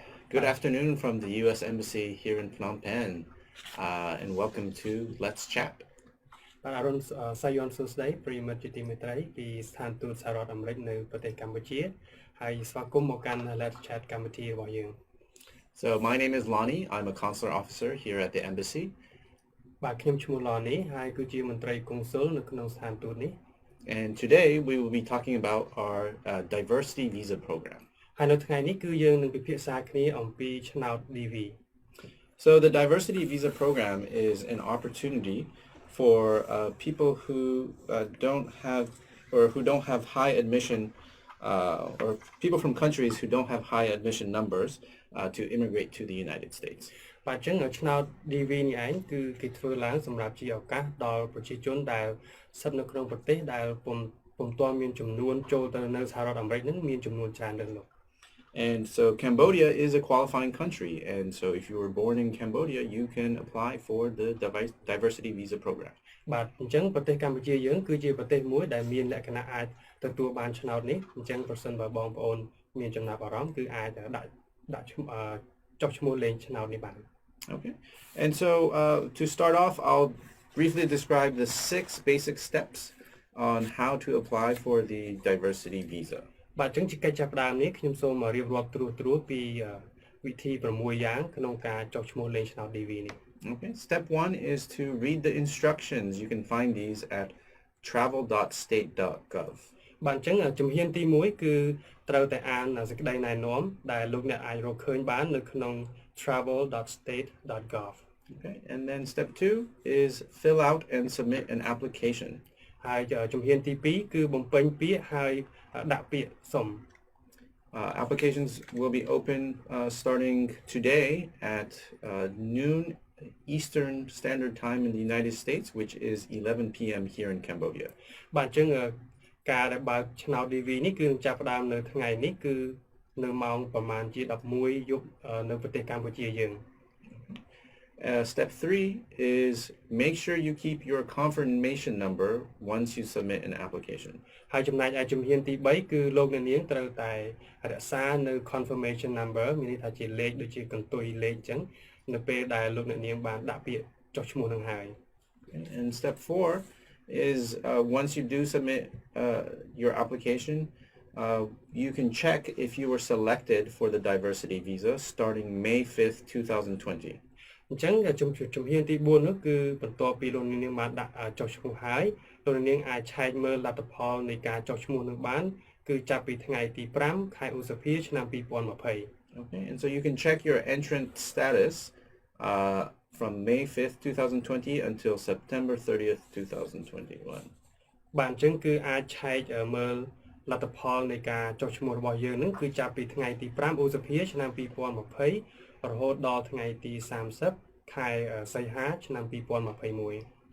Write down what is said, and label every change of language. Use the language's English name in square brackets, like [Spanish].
[English] Good afternoon from the U.S. Embassy here in Phnom Penh, and welcome to Let's Chat. [Khmer] បាទអរុនសាយ័ន្តសួស្តីប្រិយមិត្តជាទីមេត្រីពីស្ថានទូតសហរដ្ឋអាមេរិកនៅប្រទេសកម្ពុជាហើយស្វាគមន៍មកកាន់ Let's Chat កម្មវិធីរបស់យើង [English] So my name is Lonnie. I'm a consular officer here at the embassy. [Khmer] បាទខ្ញុំឈ្មោះ Lonnie ហើយគឺជាមន្ត្រីកុងស៊ុលនៅក្នុងស្ថានទូតនេះ [English] And today we will be talking about our diversity visa program. [Khmer] ហើយនៅថ្ងៃនេះគឺយើងនឹងពិភាក្សាគ្នាអំពីឆ្នោត DV. [English] So the diversity visa program is an opportunity for people who don't have high admission or people from countries who don't have high admission numbers to immigrate to the United States. [Khmer] បាទអញ្ចឹងឆ្នោត DV នេះឯងគឺគេធ្វើឡើងសម្រាប់ជាឱកាសដល់ប្រជាជនដែលស្ថិតនៅក្នុងប្រទេសដែលពុំទាន់មានចំនួនចូលទៅនៅសហរដ្ឋអាមេរិកនឹងមានចំនួនច្រើនលើសលប់ [English] And so Cambodia is a qualifying country, and so if you were born in Cambodia, you can apply for the diversity visa program. [Khmer] បាទអញ្ចឹងប្រទេសកម្ពុជាយើងគឺជាប្រទេសមួយដែលមានលក្ខណៈអាចទទួលបានឆ្នោតនេះអញ្ចឹងប្រសិនបើបងប្អូនមានចំណាប់អារម្មណ៍គឺអាចដាក់ចុះឈ្មោះលេងឆ្នោតនេះបាន [English] Okay. And so to start off, I'll briefly describe the 6 basic steps on how to apply for the diversity visa. [Khmer] បាទអញ្ចឹងជាកិច្ចចាប់ផ្ដើមនេះខ្ញុំសូមរៀបរាប់ត្រួសពីវិធី6យ៉ាងក្នុងការចុះឈ្មោះលេងឆ្នោត DV នេះ [English] Okay. Step 1 is to read the instructions. You can find these at travel.state.gov. [Khmer] បាទអញ្ចឹងជំហានទី1គឺត្រូវតែអានសេចក្តីណែនាំដែលលោកអ្នកអាចរកឃើញបាននៅក្នុង travel.state.gov. [English] Okay. And then step 2 is fill out and submit an application. [Khmer] ហើយជំហានទី2គឺបំពេញពាក្យហើយដាក់ពាក្យសុំ [English] Applications will be open starting today at noon Eastern Standard Time in the United States, which is 11 p.m. here in Cambodia. [Khmer] បាទអញ្ចឹងការដែលបើកឆ្នោត DV នេះគឺចាប់ផ្ដើមនៅថ្ងៃនេះគឺនៅម៉ោងប្រហែលជា11យប់នៅប្រទេសកម្ពុជាយើង [English] Step 3 is make sure you keep your confirmation number once you submit an application. [Khmer] ហើយចំណែកឯជំហានទី3គឺលោកអ្នកនាងត្រូវតែរក្សានៅ confirmation number មានន័យថាជាលេខដូចជាកន្ទុយលេខអញ្ចឹងនៅពេលដែលលោកអ្នកនាងបានដាក់ពាក្យចុះឈ្មោះនឹងហើយ [English] And step 4 is once you do submit your application, you can check if you were selected for the diversity visa starting May 5th, 2020. [Khmer] អញ្ចឹងជំហានទី4នោះគឺបន្ទាប់ពីលោកនាងបានដាក់ចុះឈ្មោះហើយលោកនាងអាចឆែកមើលលទ្ធផលនៃការចុះឈ្មោះនឹងបានគឺចាប់ពីថ្ងៃទី5ខែឧសភាឆ្នាំ2020 [English] Okay, and so you can check your entrance status from May 5th, 2020 until September 30th, 2021. [Khmer] បាទអញ្ចឹងគឺអាចឆែកមើលលទ្ធផលនៃការចុះឈ្មោះរបស់យើងនឹងគឺចាប់ពីថ្ងៃទី5ឧសភាឆ្នាំ2020រហូតដល់ថ្ងៃទី30ខែសីហាឆ្នាំ2021